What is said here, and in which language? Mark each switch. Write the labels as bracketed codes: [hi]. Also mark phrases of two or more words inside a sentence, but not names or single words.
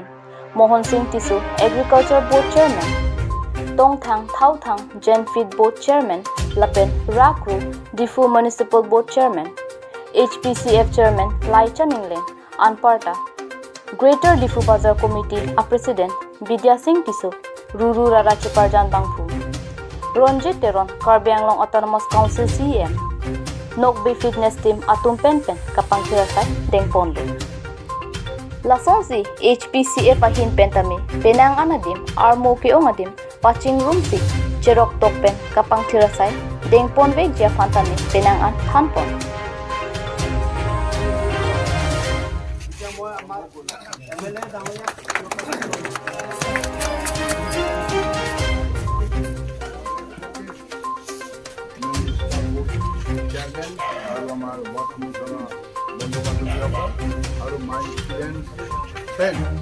[mjw] Mohan Singh Tisu, Agriculture Board Chairman, Tong Thang Thau Thang, Gen Feed Board Chairman, Lapen Rakru, Diphu Municipal Board Chairman, HPCF Chairman, Lai Chaninglen, Anparta, Greater Diphu Bazar Committee, a President, Bidya Singh Tisu, Ruru Rara Chuparjan Bangphu, Ronjit Teron, Karbi Anglong Autonomous Council CEM, Nokbe Fitness Team atum pen, kapangthir asai, deng pondo. Lasonsi HPCF ahin pentami, penang anadim, armo ke ongadim, paching room si, cherok tok pen, kapangthir asai, deng pon vek jia fantami, penang an hanpon. [as] আৰু আমাৰ বৰ্তমানৰ বন্ধু বান্ধৱীসকল আৰু [en] my student friend